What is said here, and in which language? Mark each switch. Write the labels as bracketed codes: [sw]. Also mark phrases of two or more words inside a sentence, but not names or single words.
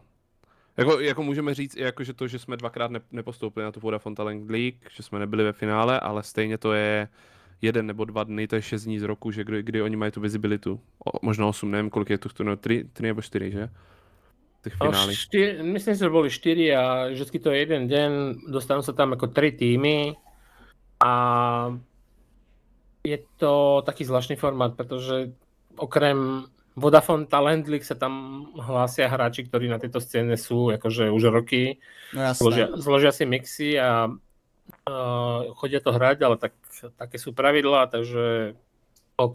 [cs] Jako můžeme říct i jako, že to, že jsme dvakrát nepostoupili na tu Vodafone Talent League, že jsme nebyli ve finále, ale stejně to je 1 nebo 2 dny, to je 6 dní z roku, že kdy oni mají tu visibilitu. Možno 8, nevím, kolik je tu, 3 nebo 4, že? Těch finále. [sk] Myslím si, že boli 4 a vždycky to je jeden deň, dostanú sa tam ako 3 týmy a je to taký zvláštny formát, pretože okrem Vodafone Talent League sa tam hlásia hráči, ktorí na tejto scéne sú akože už roky. No, zložia si mixy a chodia to hrať, ale také sú pravidlá, takže OK.